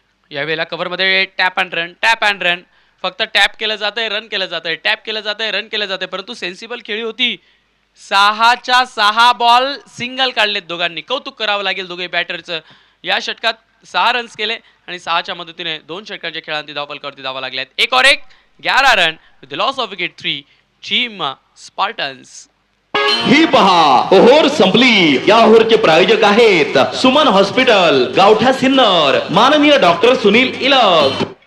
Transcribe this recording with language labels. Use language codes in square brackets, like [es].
[mr] यावेळेला कव्हरमध्ये tap and run, tap and run. फक्त tap केलं जातंय, रन केलं जातंय, टॅप केलं जातंय, रन केलं जातंय, परंतु सेन्सिबल खेळी होती. 6च्या 6 बॉल सिंगल काढलेत दोघांनी. कौतुक करावं लागेल दोघे बॅटरचं. या षटकात 6 रन्स केले आणि 6च्या मदतीने 2 षटकांच्या खेळांती धावफलकावरती धावा लागल्यात. [en] 1 और 1 11 run with loss of wicket 3 team Spartans. [mr] ही पहा ओव्हर संपली. या ओव्हरचे प्रायोजक आहेत सुमन हॉस्पिटल, गावठा सिन्नर, माननीय डॉक्टर सुनील इलग.